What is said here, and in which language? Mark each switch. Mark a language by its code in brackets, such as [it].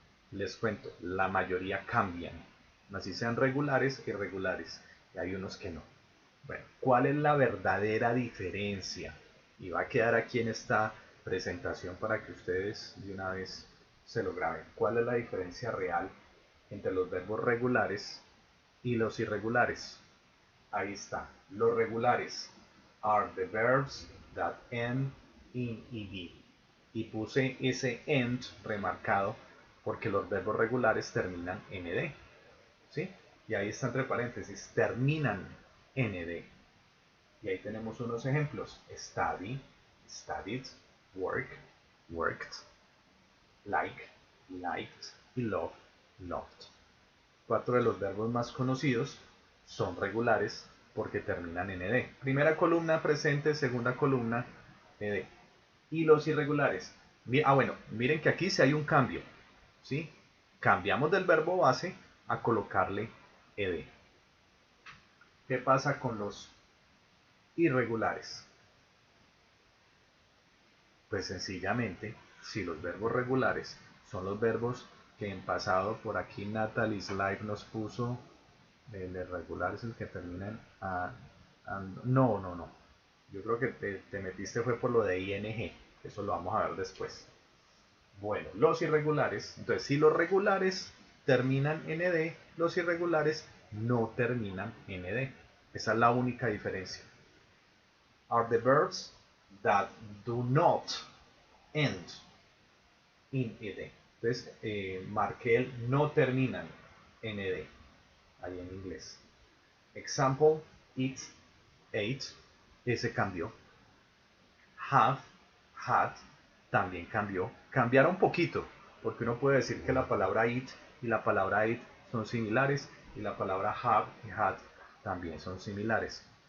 [es] Les cuento, la mayoría cambian. Así sean regulares, irregulares. Y hay unos que no. Bueno, ¿cuál es la verdadera diferencia? Y va a quedar aquí en esta presentación para que ustedes de una vez se lo graben. ¿Cuál es la diferencia real entre los verbos regulares y los irregulares? Ahí está. Los regulares [en] are the verbs that end in ed. [es] Y puse ese end remarcado porque los verbos regulares terminan en ed. ¿Sí? Y ahí está entre paréntesis, terminan en ed. Y ahí tenemos unos ejemplos. [en] Study, studied, work, worked, like, liked y love, loved. [es] Cuatro de los verbos más conocidos son regulares porque terminan en ed. Primera columna presente, segunda columna ed. Y los irregulares. Bueno, miren que aquí sí hay un cambio. ¿Sí? Cambiamos del verbo base a colocarle ed. ¿Qué pasa con los irregulares? Pues sencillamente, si los verbos regulares son los verbos que en pasado, por aquí Natalie Slide nos puso, el irregular es el que termina en no, no, no. Yo creo que te metiste fue por lo de ing, eso lo vamos a ver después. Bueno, los irregulares, entonces si los regulares terminan en ed, los irregulares no terminan en ed. Esa es la única diferencia. [en] Are the verbs that do not end in ed. [es] Entonces, marqué el no terminan en ed, ahí en inglés. [en] Example, eat, ate, [es] ese cambió. Have, had, también cambió. Cambiaron un poquito, porque uno puede decir que la palabra eat y la palabra ate son similares, y la palabra have y had también son similares.